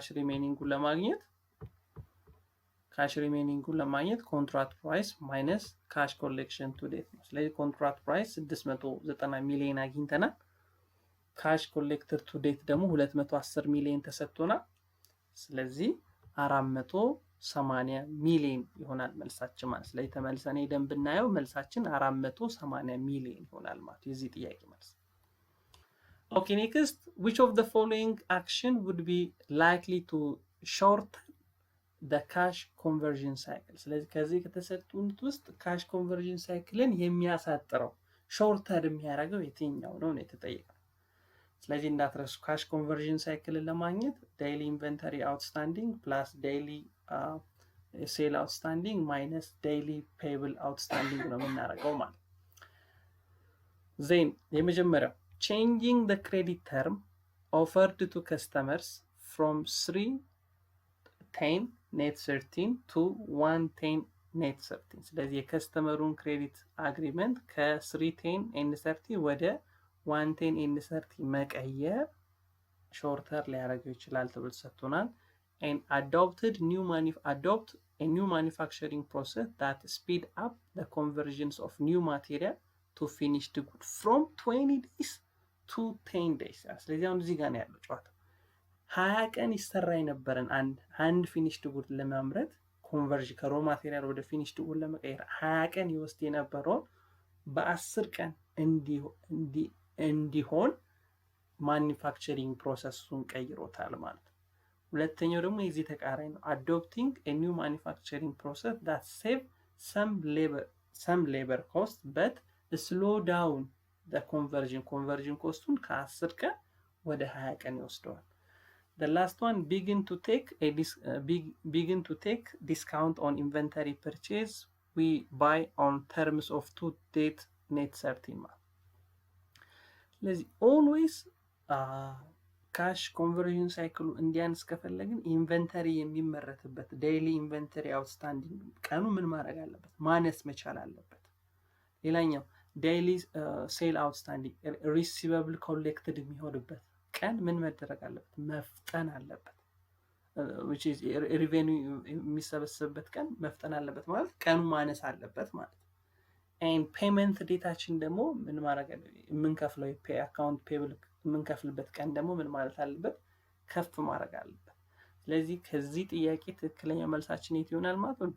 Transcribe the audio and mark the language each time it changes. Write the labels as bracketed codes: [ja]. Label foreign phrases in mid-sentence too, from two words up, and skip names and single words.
[en] cash remaining [am] ለማግኘት [en] contract price minus cash collection to date [am] ነው። ስለዚህ [en] contract price [am] 690 ሚሊዮን አግኝተናል። [en] cash collector to date [am] ደግሞ 210 ሚሊዮን ተሰጥቶናል። ስለዚህ 480 ሚሊዮን ይሆናል መልሳችን ማለት። ስለዚህ ተመልሰን ሄደን ብናየው መልሳችን 480 ሚሊዮን ይሆናል ማለት የዚህ ጥያቄ መልስ። [en] okay next which of the following action would be likely to shorten the cash conversion cycle? [am] ስለዚህ ከዚህ ከተሰጡት ውስጥ [en] cash conversion cycle [am] የሚያሳጥረው ሾርተር የሚያደርገው የትኛው ነው የተጠየቀው። ስለዚህ እንዳትረሱ [en] cash conversion cycle [am] ለማግኘት [en] daily inventory outstanding plus daily sale outstanding minus daily payable outstanding [am] ነው የምናደርገው ማለት። ዜን የመጀመሪያው [en] changing the credit term offered to customers from 310 net 13 [am] to 110 net 13። ስለዚህ የከስተመሩን [en] credit agreement [am] ከ310 ኤንድ 30 ወደ 110 ኤንድ 30 መቀየር ሾርተር ሊያደርገው ይችላል ተብሎ ተሰጥቶናል። [en] and adopt a new manufacturing process that speed up the conversions of new material to finished good from 20 days to 10 days። [am] ስለዚህ አሁን እዚህ ጋር ነው ያለው ጨዋታ። 20 ቀን ይሰራ የነበረን አንድ [en] finished good [am] ለማምረት ኮንቨርዥን [en] raw material [am] ወደ [en] finished good [am] ለመቀየር 20 ቀን ይወስድ የነበረውን በ10 ቀን እንዲሆን [en] manufacturing process [am] ቀይሮታል ማለት ነው። ሁለተኛው ደግሞ የዚህ ተቃራኒ ነው። [en] adopting a new manufacturing process that save some labor cost but slow down the conversion [am] ኮስቱን ከ10 ቀን ወደ 20 ቀን ይወስደዋል። [en] the last one begin to take discount on inventory purchase we buy on terms of 2 date net 13 [am] ማለት። ስለዚህ always [en] cash conversion cycle [am] እንዲያንስ ከፈለግን ኢንቨንተሪ የሚመረትበት [en] daily inventory outstanding [am] ቀኑ ምን ማድረግ አለበት? ማነስ መቻል አለበት። ሌላኛው [en] daily sale outstanding receivable collected [am] የሚሆንበት ቀን ምን መደረግ አለበት? መፍጠን አለበት። [en] which is revenue [am] የሚሰበሰብበት ቀን መፍጠን አለበት ማለት ቀኑ ማነስ አለበት ማለት ነው። [en] and payment [am] ዴታችን ደግሞ ምን ማድረግ የምንከፍለው [en] account payable [am] የምንከፍልበት ቀን ደግሞ ምን ማለት አለበት? ከፍ ማድረግ አለበት። ስለዚህ ከዚህ ጥያቄ ትክክለኛ መልሳችን የት ይሆናል ማለት ነው?